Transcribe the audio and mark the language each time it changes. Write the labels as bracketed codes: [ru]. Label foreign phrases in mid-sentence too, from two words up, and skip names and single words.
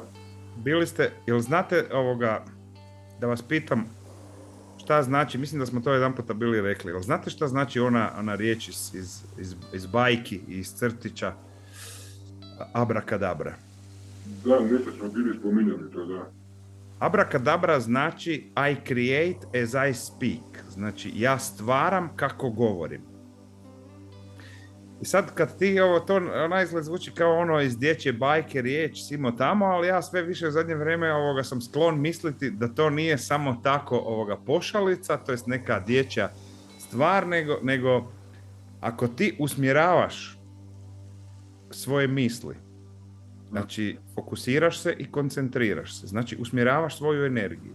[hr] bili ste, jel znate da vas pitam, šta znači, mislim da smo to jedan puta bili rekli, jel znate šta znači ona riječ iz bajki, iz crtića, abrakadabra? da, nešto smo bili spominjali to, da. Abrakadabra znači [en] I create as I speak, [hr] znači ja stvaram kako govorim. I sad kad ti to naizgled zvuči kao ono iz dječje bajke, riječ simo tamo, ali ja sve više u zadnje vrijeme sam sklon misliti da to nije samo tako pošalica, to jest neka dječja stvar, nego ako ti usmjeravaš svoje misli, znači fokusiraš se i koncentriraš se, znači usmjeravaš svoju energiju.